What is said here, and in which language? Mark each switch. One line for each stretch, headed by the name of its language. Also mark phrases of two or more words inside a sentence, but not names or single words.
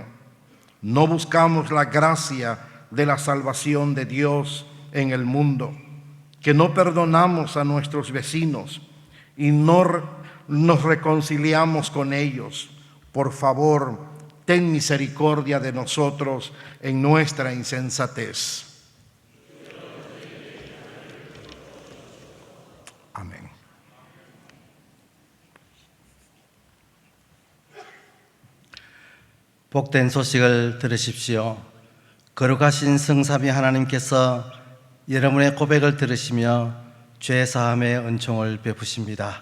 Spanish: No buscamos la gracia de la salvación de Dios en el mundo, que no perdonamos a nuestros vecinos y no nos reconciliamos con ellos. Por favor, ten misericordia de nosotros en nuestra insensatez. Amén.
Korean: 복된 소식을 들으십시오. 거룩하신 성삼위 하나님께서 여러분의 고백을 들으시며 죄 사함의 은총을 베푸십니다.